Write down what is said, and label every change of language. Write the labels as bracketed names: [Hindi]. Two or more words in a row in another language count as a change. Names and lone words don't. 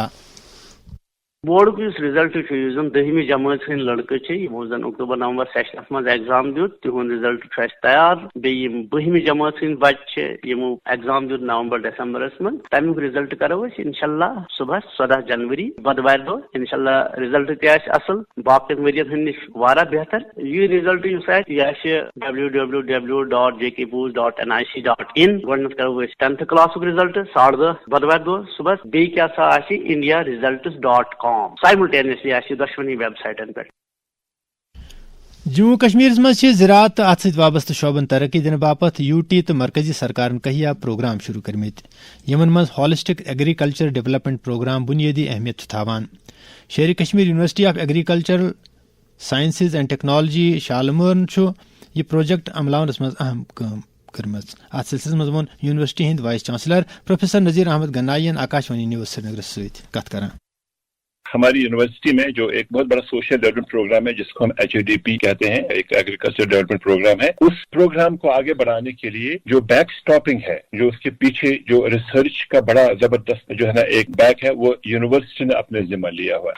[Kashmiri] بورڈ کس رزلٹ زن 10ہمہِ جماعت ہند لڑکہٕ یمو زن اکتوبر نومبر سیشنس مز ایگزام دیت تہند رزلٹ تیار. بیٚیہِ 12ہمہِ جماعت ہند بچہ یمو ایگزام دیت نومبر دسمبرس من تمیک رزلٹ کرو انشاءاللہ صبح 14 جنوری بدوار دہ انشاءاللہ رزلٹ تہ اصل باقین ورین ہند نش واریاہ بہتر. یہ رزلٹ یہ www.jkboost.nic.in گۄڈنیتھ کرو 10th کلاسک رزلٹ 10:30 بدوار دہ صبح. بیٚیہِ کیاہ سا آسہِ indiaresults.com سائملٹینیسلی آسہِ دۄشوٕنی ویب سائٹن پٮ۪ٹھ. جموں کشمیرس منٛز چھِ زراعت تہٕ اتھ سۭتۍ وابستہٕ شعبن ترقی دِنہٕ باپتھ UT تہٕ مرکزی سرکارن کہیا پروگرام شروع کٔرمٕتۍ یِمن منٛز [English] holistic agriculture development programme [Kashmiri] بُنیٲدی اہمیت چھُ تھاوان. شیرِ کشمیر یونیورسٹی آف ایگریکلچر سائنسز اینڈ ٹیکنالوجی شالمرن یہ پروجیکٹ عملاونس مز اہم کام کرمز. ات سلسلس مز وون یونیورسٹی ہند وائس چانسلر پروفیسر نذیر احمد گنائی آکاشوانی نیوز سری نگر ست کت کران. [Urdu] ہماری یونیورسٹی میں جو ایک بہت بڑا [English] social development programme [Urdu] ہے جس کو ہم HADP کہتے ہیں, ایک [English] agriculture development programme [Urdu] ہے, اس پروگرام کو آگے بڑھانے کے لیے جو بیک سٹاپنگ ہے, جو اس کے پیچھے جو ریسرچ کا بڑا زبردست جو ہے نا ایک بیک ہے, وہ یونیورسٹی نے اپنے ذمہ لیا ہوا ہے.